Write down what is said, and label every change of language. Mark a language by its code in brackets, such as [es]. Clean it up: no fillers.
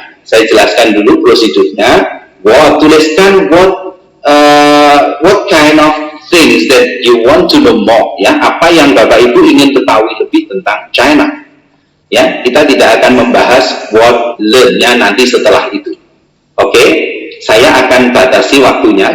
[id] Saya jelaskan dulu prosedurnya. [en] What, [id] tuliskan [en] what kind of things that you want to know more, ya. [id] Apa yang Bapak Ibu ingin ketahui lebih tentang China, ya. Kita tidak akan membahas what learn-nya nanti setelah itu. Oke, saya akan batasi waktunya.